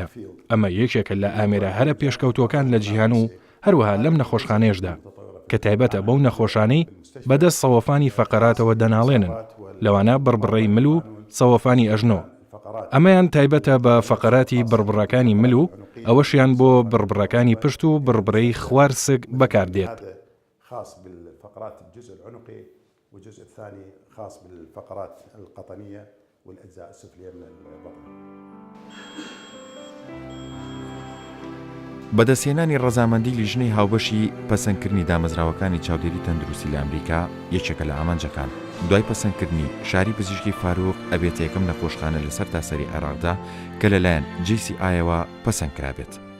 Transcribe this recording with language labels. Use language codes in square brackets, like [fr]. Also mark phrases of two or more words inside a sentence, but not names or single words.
[ckb] ئەمە یەکێکە لە ئامێرە هەرە پێشکەوتوەکان لە جیهان و هەروەها لەم نەخۆشخانەیەشدا کە تایبەتە بەو نەخۆشانەی بەدەست سەوەفانی فەقەراتەوە دەناڵێنن، لەوانە بڕبڕەی مل و سەوەفانی ئەژنۆ. ئەمەیان تایبەتە بە فەقەراتی بڕبڕەکانی مل و ئەوەشیان بۆ بڕبڕەکانی پشت و بڕبڕەی خوارسک بەکاردێت. [ar] والجزء الثاني خاص بالفقرات القطنية والأجزاء السفلية من البطن. [ckb] بەدەستهێنانی ڕەزامەندی لیژنەی هاوبەشی پەسەندکردنی دامەزراوەکانی چاودێری تەندروستی لە ئەمریکا یەکێکە لە ئامانجەکان. دوای پەسەندکردنی شاری پزیشکی فاروق ئەبێت یەکەم نەخۆشخانە لەسەر تاسەری عێراقدا کە لەلایەن JCIەوە پەسەندکرابێت.